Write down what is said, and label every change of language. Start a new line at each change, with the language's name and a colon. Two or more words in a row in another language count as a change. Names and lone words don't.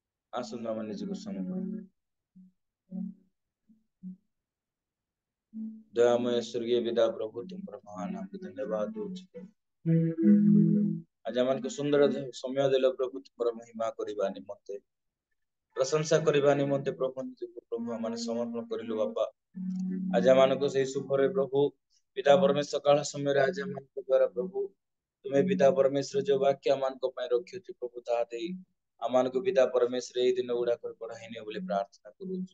Odia: ଆସନ୍ତୁ ଆମେ ନିଜକୁ ସମର୍ପଣ କରିବା। ଦୟାମୟ ସ୍ୱର୍ଗୀୟ ପିତା ପ୍ରଭୁ तुमର ମହାନ ନାମକୁ ଧନ୍ୟବାଦ ଦଉଛୁ। ଆଜି ଆମମାନଙ୍କୁ ସୁନ୍ଦର ସମୟ ଦେଲ ପ୍ରଭୁ ତୁମର ମହିମା କରିବା ନିମନ୍ତେ, ପ୍ରଶଂସା କରିବା ନିମନ୍ତେ ପ୍ରଭୁ ନିଜକୁ ପ୍ରଭୁ ଆମେ ସମର୍ପଣ କରିଲୁ ବାପା। ଆଜି ଆମମାନଙ୍କୁ ସେଇ ସୁଖରେ ପ୍ରଭୁ ପିତା ପରମେଶ୍ୱର ସକାଳ ସମୟରେ ଆଜି ଆମମାନଙ୍କ ଦ୍ୱାରା ପ୍ରଭୁ ତୁମେ ପିତା ପରମେଶ୍ୱର ଯୋଉ ବାକ୍ୟ ଆମମାନଙ୍କ ପାଇଁ ରଖିଅଛୁ ପ୍ରଭୁ ତାହା ଦେଇ ଆମମାନଙ୍କୁ ପିତା ପରମେଶ୍ୱର ଏଇ ଦିନ ଗୁଡାକ ପଢାଇ ନିଅ ବୋଲି ପ୍ରାର୍ଥନା କରୁଛୁ।